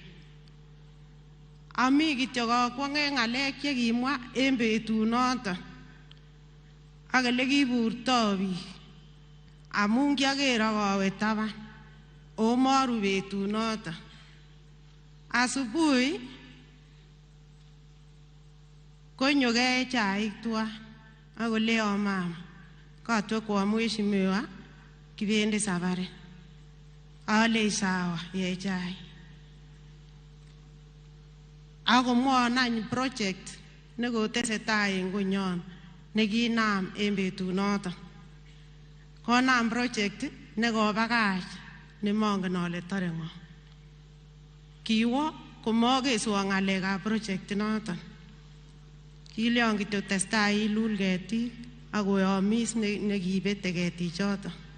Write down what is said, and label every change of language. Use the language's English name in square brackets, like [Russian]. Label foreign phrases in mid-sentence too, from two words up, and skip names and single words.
[Kalenjin] Ami kityo kakwonge ngalek chekimwa en betunoton ak ele kiburto biik amun kiaker akawe taban o maru betunoton. Asubuhi konyo kee chaik tuan akoleon mama katwe [Swahili] kwa mheshimiwa [Kalenjin] kibendi safari. Ale sawa ye chai. Akomwon any project nekotesetai en konyon nekinam en betunoton. Konam project nekobakach nemongen ale tore ng'o. Kiwo komokeswon ng'alekab project noton. Kilyon kityo testai ilul ketik akoyomis nekibete ketichoton.